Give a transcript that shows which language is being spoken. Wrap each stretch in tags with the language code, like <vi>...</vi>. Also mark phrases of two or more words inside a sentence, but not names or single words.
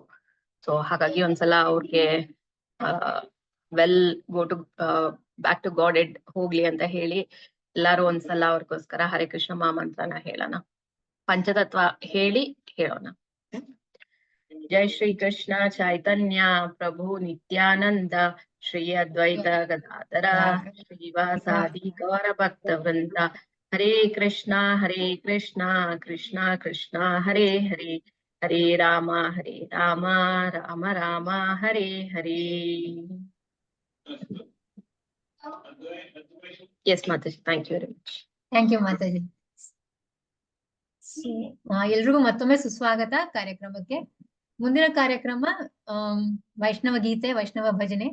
<kn>ಸೊ ಹಾಗಾಗಿ ಒಂದ್ಸಲ ಅವ್ರಿಗೆ</kn> <en>well go to back to God ed</en> <kn>ಹೋಗ್ಲಿ ಅಂತ ಹೇಳಿ ಎಲ್ಲಾರು ಒಂದ್ಸಲ ಅವ್ರಿಗೋಸ್ಕರ ಹರೇ ಕೃಷ್ಣ ಮಹಾಮಂತ್ರನ ಹೇಳೋಣ. ಪಂಚತತ್ವ ಹೇಳಿ ಹೇಳೋಣ. ಜೈ ಶ್ರೀ ಕೃಷ್ಣ ಚೈತನ್ಯ ಪ್ರಭು ನಿತ್ಯಾನಂದ ಶ್ರೀ ಅದ್ವೈತ ಗದಾಧರ ಶ್ರೀವಾಸಾದಿ ಗೌರ ಭಕ್ತ ವೃಂದ.</kn> <sa>ಹರೇ ಕೃಷ್ಣ ಕೃಷ್ಣ ಕೃಷ್ಣ ಹರೇ ಹರೇ ಹರೇ ರಾಮ ರಾಮ ರಾಮ ಹರೇ ಹರೇ.</sa> <en>yes Mataji, thank you very much. thank you Mataji.</en> <kn>ಎಲ್ರಿಗೂ ಮತ್ತೊಮ್ಮೆ ಸುಸ್ವಾಗತ ಕಾರ್ಯಕ್ರಮಕ್ಕೆ. ಮುಂದಿನ ಕಾರ್ಯಕ್ರಮ ವೈಷ್ಣವ ಗೀತೆ, ವೈಷ್ಣವ ಭಜನೆ.</kn>